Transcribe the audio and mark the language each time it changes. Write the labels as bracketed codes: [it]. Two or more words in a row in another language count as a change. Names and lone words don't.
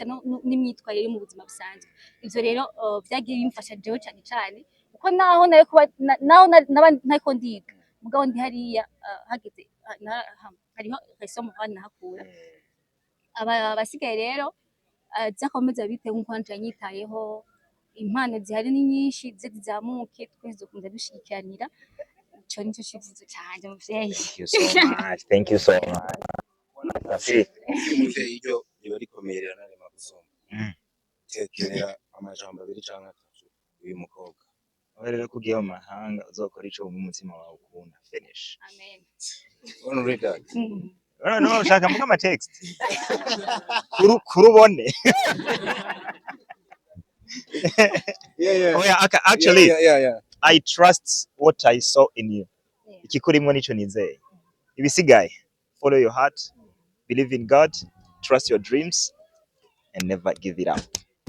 [rn] n'imyitwarire yo mu buzima busanzwe ivyo rero vyagiye bimfasha jewe cyane cyane uko naho nayo kuba naho ntako ndiga mugabo ndi hariya hageze hariho isomo nahakura abasigaye rero zakomeza bitewe nkuko nanje yanyitayeho impano zihari ni nyinshi zizamuke twese dukunze dushikiranira ico nico civuzo cyane muvyeyi. [en] Thank you so much. [rn] Muvyeyi iryo riba rikomerera nare magusoma tekerera amajambo abiri canke atatu uyu mukobwa rero kugiye mu mahanga uzokora ico mu mutima wawe ukunda finish. Amen. [en] Wanna read that? [rn] No, ushaka mvuga ama text kurubone. [en] Yeah. Oh yeah, actually Yeah. I trust what I saw in you. [rn] Ikikurimwo nico nizeye. Ibisigaye, [en] follow your heart, believe in God, trust your dreams and never give it up.